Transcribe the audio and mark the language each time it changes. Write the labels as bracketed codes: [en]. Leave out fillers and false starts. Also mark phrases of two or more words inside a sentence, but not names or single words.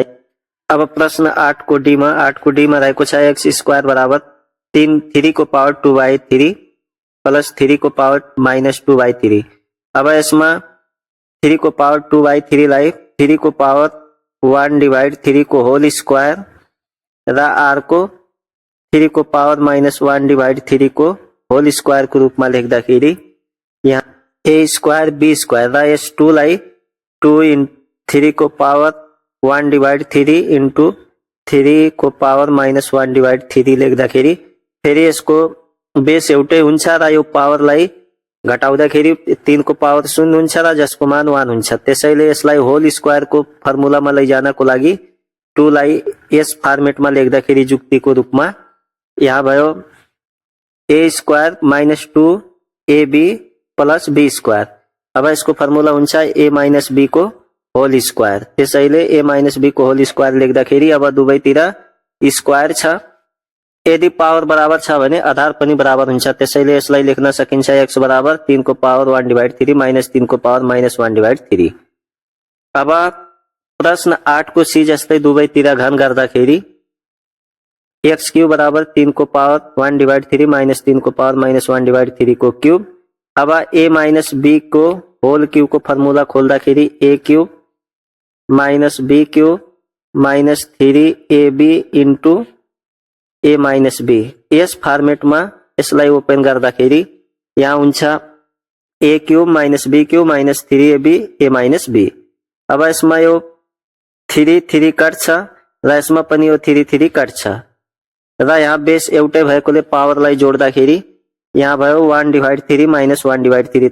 [ne] अब प्रश्न 8 को डी मा रहेको छ [en] x square [ne] बराबर 3 को [en] power 2/3 plus 3 [ne] को [en] power minus 2/3. [ne] अब यसमा 3 को पावर 2/3 लाई 3 को [en] power 1 divide 3 [ne] को [en] whole square [ne] र r को 3 को [en] power minus 1 divide 3 [ne] को [en] whole square [ne] को रूपमा लेख्दाखेरि यहाँ [en] a square b square [ne] र यस 2 लाई 2 इन 3 को [en] power 1 divide 3 into 3 [ne] को [en] power minus 1 divide 3 [ne] लेख्दाखेरि फेरि यसको बेस एउटै हुन्छ र यो पावरलाई घटाउँदाखेरि 3 को पावर 0 हुन्छ र जसको मान 1 हुन्छ। त्यसैले यसलाई [en] whole square [ne] को फर्मुलामा लैजानको लागि टू लाई यस फॉर्मेट में लेख्दाखेरि जुक्तिको रूपमा यहाँ भयो [en] a square minus 2ab plus b square. [ne] अब यसको फर्मुला हुन्छ [en] a minus b [ne] को [en] whole square. [ne] त्यसैले [en] a minus b [ne] को [en] whole square [ne] लेख्दाखेरि अब दुवैतिर स्क्वायर छ। यदि पावर बराबर छ भने आधार पनि बराबर हुन्छ। त्यसैले यसलाई लेख्न सकिन्छ x बराबर 3 को [en] power 1/3 minus 3 [ne] को [en] power minus 1/3. [ne] अब प्रश्न 8 को सी जस्तै दुवैतिर घन गर्दाखेरि [en] x cube [ne] बराबर 3 को [en] power 1/3 minus 3 [ne] को [en] power minus 1/3 [ne] को क्यूब। अब [en] a minus b [ne] को [en] whole cube [ne] को फर्मुला खोल्दाखेरि [en] a cube minus b cube minus 3ab into a minus b. [ne] यस फॉर्मेट में यसलाई ओपन गर्दाखेरि यहाँ हुन्छ [en] a cube minus b cube minus 3ab a minus b. [ne] अब यसमा यो 3 कट्छ र यसमा पनि यो 3 कट्छ र यहाँ बेस एउटै भएकोले पावरलाई जोड्दाखेरि यहाँ भयो 1/3 माइनस 1/3।